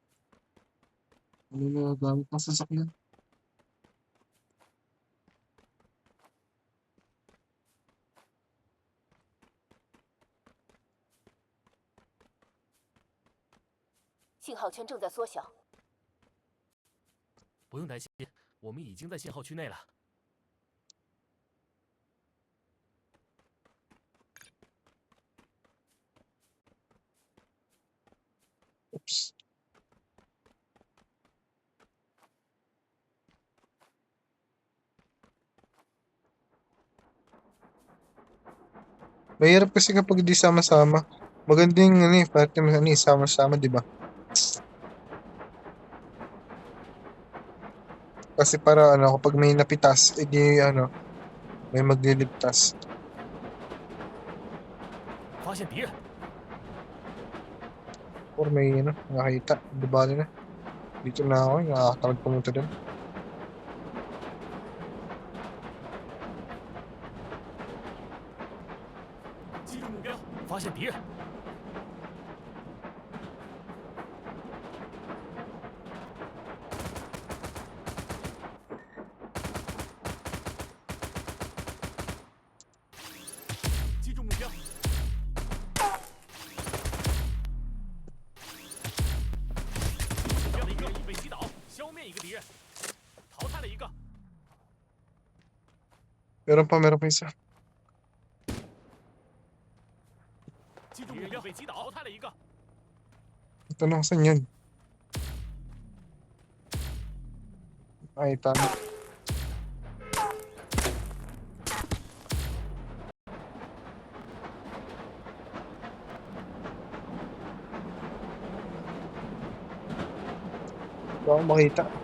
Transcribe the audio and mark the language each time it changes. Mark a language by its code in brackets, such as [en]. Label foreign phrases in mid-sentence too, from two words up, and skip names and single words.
[tl] Ano na gamit ng sasakyan? [zh] 信号圈正在缩小，不用担心，我们已经在信号区内了。 Oops. [tl] Mahirap kasi kapag di sama-sama. Maganda yung party mo sama-sama, di ba? Kasi para kapag may napitas, edi may magliligtas. [zh] 发现敌人， [tl] Or may nakakita, di bali na. Dito na ako, nakakatamad pumunta doon. [zh] 击中目标，发现敌人。击中目标。目标的一个已被击倒，消灭一个敌人，淘汰了一个。 [tl] Meron pa isa. [zh] 击中目标被击倒，淘汰了一个。 [tl] Ito na, saan yun? Ay, tama. Hindi ako makita.